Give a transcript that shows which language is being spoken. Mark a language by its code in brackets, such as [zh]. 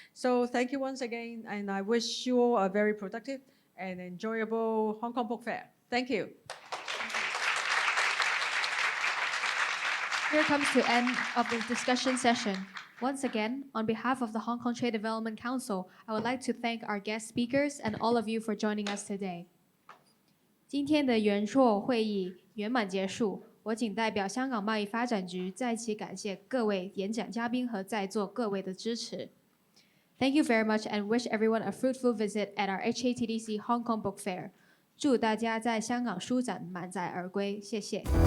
[en] So thank you once again, and I wish you all a very productive and enjoyable Hong Kong Book Fair. Thank you. Here comes the end of the discussion session. Once again, on behalf of the Hong Kong Trade Development Council, I would like to thank our guest speakers and all of you for joining us today. [zh] 今天的圆桌会议圆满结束，我仅代表香港贸易发展局再一次感谢各位演讲嘉宾和在座各位的支持。 [en] Thank you very much and wish everyone a fruitful visit at our HKTDC Hong Kong Book Fair. [zh] 祝大家在香港书展满载而归，谢谢。